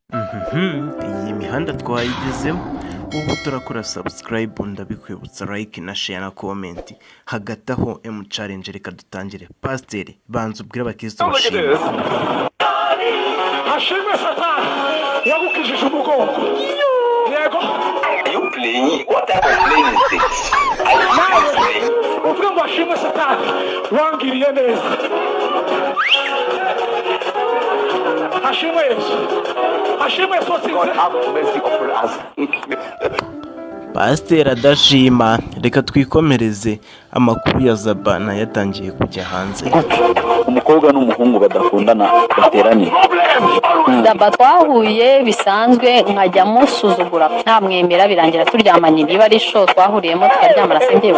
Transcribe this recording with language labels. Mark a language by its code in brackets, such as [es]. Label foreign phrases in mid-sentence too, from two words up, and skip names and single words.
[rw] iyi mihanda twayigezemo. Ubu turakora subscribe, ndabikwibutsa like na share na comment. Hagati aho challenge reka dutangire. Pastor banza ubwira abakristo bashimwe. Ashimwe Satani yagukijije umugongo. Yego. [en] Are you playing? What type of playing is this? [rw] Uvuga ngo ashimwe Satani wangiriye neza. Ashimwe Yesu. Ashimwe Yesu. [en] God have mercy upon us. [rw] Pastor adashima, reka twikomereze. Amakuru ya Zaba na yatangiye kujya hanze. Umukobwa n'umuhungu badakundana bateraniye. Zaba twahuye bisanzwe nkajya musuzugura ntamwemera birangira turyamanye niba ari sho twahuriyemo tukaryamana sengewe.